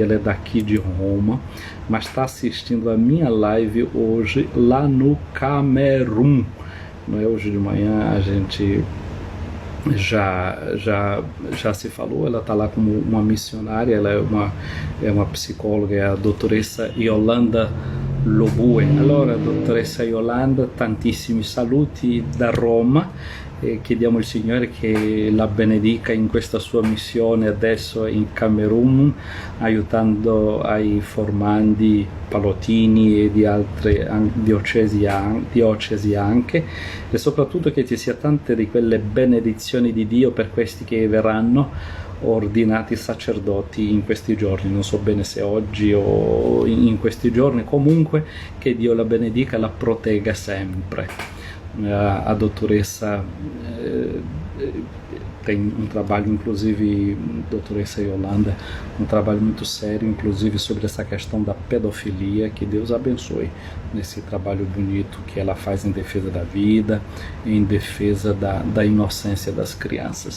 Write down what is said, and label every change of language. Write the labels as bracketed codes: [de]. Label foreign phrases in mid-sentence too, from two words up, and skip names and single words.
[pt] Ela é daqui de Roma, mas está assistindo a minha live hoje lá no Camerun. Não é? Hoje de manhã a gente já se falou. Ela está lá como uma missionária. Ela é uma psicóloga, é a doutoressa Yolanda Lobue. [it] Allora, dottoressa Yolanda, tantissimi saluti da Roma. Chiediamo al Signore che la benedica in questa sua missione adesso in Camerun, aiutando ai formandi pallottini e di altre diocesi anche, e soprattutto che ci sia tante di quelle benedizioni di Dio per questi che verranno ordinati sacerdoti in questi giorni. Non so bene se oggi o in questi giorni, comunque che Dio la benedica e la protegga sempre. [pt] A doutoressa tem um trabalho, inclusive, doutoressa Yolanda, um trabalho muito sério, inclusive sobre essa questão da pedofilia. Que Deus abençoe nesse trabalho bonito que ela faz em defesa da vida, em defesa da inocência das crianças.